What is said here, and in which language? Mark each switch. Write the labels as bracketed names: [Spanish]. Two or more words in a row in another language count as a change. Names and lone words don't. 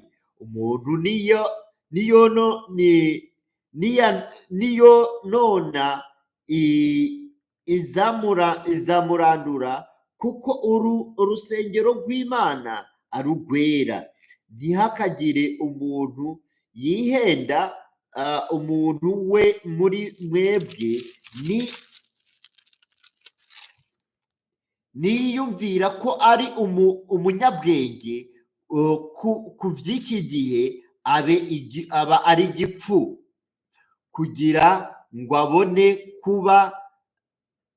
[Rundi] Umuntu niyo nona izamurandura, kuko urusengero rw'Imana ari urwera. Ntihakagire umuntu yihenda, umuntu we muri mwebwe niyumvira ko ari umunyabwenge ku by'iki gihe, aba ari igipfu, kugira ngo abone kuba